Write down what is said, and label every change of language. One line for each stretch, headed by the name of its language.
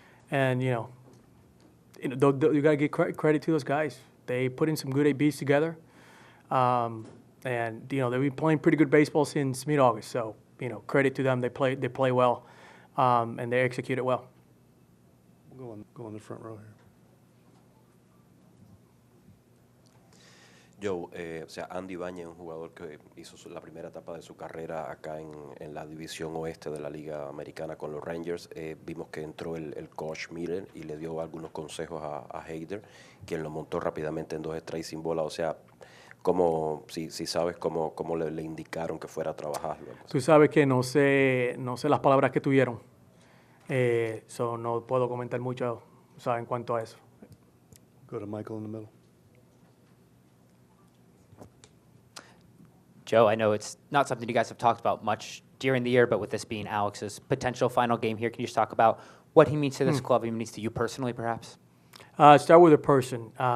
English: You got to give credit to those guys. They put in some good ABs together. They've been playing pretty good baseball since mid-August. So, credit to them. They play well, and they execute it well. We'll go on the front row here.
Spanish: Joe, Andy Bañez, un jugador que hizo la primera etapa de su carrera acá en la división oeste de la Liga Americana con los Rangers. Vimos que entró el coach Miller y le dio algunos consejos a Hader, quien lo montó rápidamente en 2 strikes sin bola. O sea, si sabes cómo le indicaron que fuera a trabajar. Tú sabes que no sé las palabras que tuvieron. No puedo comentar mucho, en cuanto a eso.
English: Go to Michael in the middle. Joe, I know it's not something you guys have talked about much during the year, but with this being Alex's potential final game here, can you just talk about what he means to this club, he means to you personally, perhaps? Start with a person.